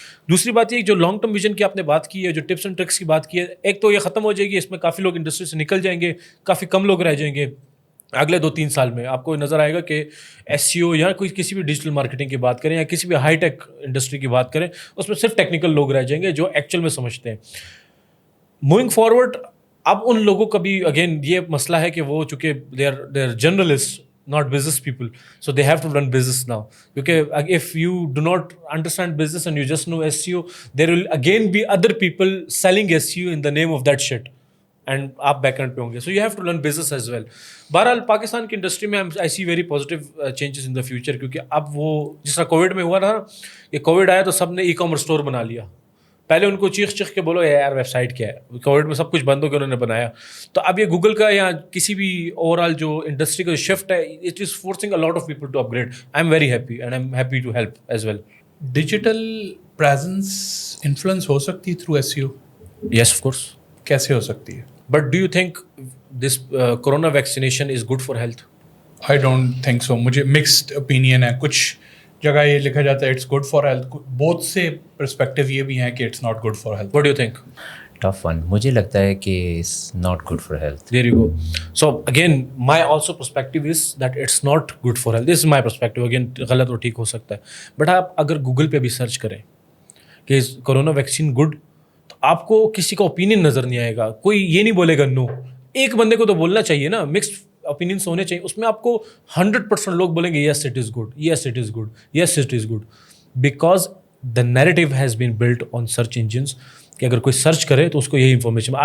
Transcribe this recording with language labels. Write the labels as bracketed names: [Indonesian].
[Urdu] دوسری بات یہ جو لانگ ٹرم ویژن کی آپ نے بات کی ہے, جو ٹپس اینڈ ٹرکس کی بات کی ہے, ایک تو یہ ختم ہو جائے گی, اس میں کافی لوگ انڈسٹری سے نکل جائیں گے, کافی کم لوگ رہ جائیں گے. اگلے 2-3 سال میں آپ کو نظر آئے گا کہ ایس سی او یا کوئی کسی بھی ڈیجیٹل مارکیٹنگ کی بات کریں یا کسی بھی ہائی ٹیک انڈسٹری کی بات کریں, اس میں صرف ٹیکنیکل لوگ رہ جائیں گے جو ایکچوئل میں سمجھتے ہیں. موونگ فارورڈ اب ان لوگوں کا بھی اگین یہ مسئلہ ہے کہ وہ چونکہ [English] they are journalist not business people, so they have to run business now, because if you do not understand business and you just know SEO, there will again be other people selling SEO in the name of that shit and [Urdu] آپ back and پہ ہوں گے. [English] so you have to learn business as well. [Urdu] بہرحال پاکستان کی industry میں [English] I see very positive changes in the future, [Urdu] کیونکہ اب وہ جس طرح کووڈ میں ہوا تھا کہ کووڈ آیا تو سب نے ای کامرس اسٹور بنا لیا. پہلے ان کو چیخ کے بولو یار ویب سائٹ کیا ہے, کووڈ میں سب کچھ بند ہو کے انہوں نے بنایا. تو اب یہ گوگل کا یا کسی بھی اوور آل جو انڈسٹری کا شفٹ ہے, [English] It is forcing a lot of people to upgrade. I am very happy and I am happy to help as well. [Urdu] Digital presence influence ہو سکتی ہے through S E O? [English] Yes of course. [Urdu] کیسے ہو سکتی ہے؟ [English] But do you think this corona vaccination is good for health? I don't think so. [Urdu] مجھے mixed opinion ہے. کچھ جگہ یہ لکھا جاتا ہے [English] it's good for health, [Urdu] بہت سے پرسپیکٹیو یہ بھی ہیں کہ [English] It's not good for health. What do you think? Tough one. [Urdu] مجھے لگتا ہے کہ [English] It's not good for health. There you go. So again, my also perspective is that it's not good for health. This is my perspective. [Urdu] Again, غلط اور ٹھیک ہو سکتا ہے. But آپ اگر گوگل پہ بھی سرچ کریں کہ کرونا ویکسین گڈ, تو آپ کو کسی کا اوپینین نظر نہیں آئے گا. کوئی یہ نہیں بولے گا نو. ایک بندے کو تو بولنا چاہیے نا, مکسڈ اوپینینس ہونے چاہیے. اس میں آپ کو 100% لوگ بولیں گے [English] yes it is good, yes it is good, yes it is good, because the narrative has been built on search engines [Urdu] کہ اگر کوئی سرچ کرے تو اس کو یہی انفارمیشن.